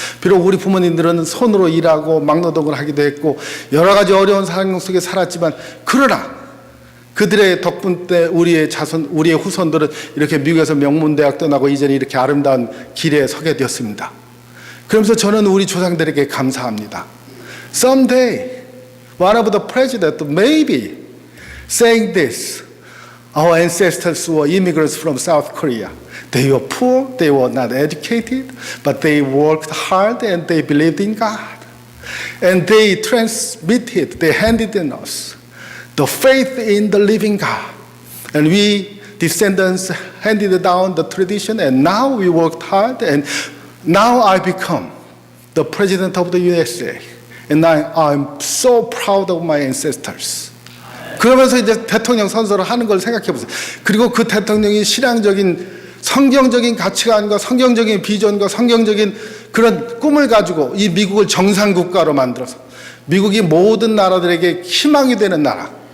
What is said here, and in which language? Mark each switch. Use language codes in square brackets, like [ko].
[ko] 비록 우리 부모님들은 손으로 일하고 막노동을 하기도 했고 여러 가지 어려운 상황 속에 살았지만, 그러나 그들의 덕분 때 우리의 후손들은 이렇게 미국에서 명문대학도 나고 이제는 이렇게 아름다운 길에 서게 되었습니다. 그러면서 저는 우리 조상들에게 감사합니다. [en] Someday one of the presidents maybe saying this: our ancestors were immigrants from South Korea. They were poor, they were not educated, but they worked hard and they believed in God. And they transmitted, they handed in us the faith in the living God. And we descendants handed down the tradition, and now we worked hard, and now I become the president of the USA. And I'm so proud of my ancestors. [ko] 그러면서 이제 대통령 선서를 하는 걸 생각해 보세요. 그리고 그 대통령이 신앙적인 성경적인 가치관과 성경적인 비전과 성경적인 그런 꿈을 가지고 이 미국을 정상국가로 만들어서 미국이 모든 나라들에게 희망이 되는 나라,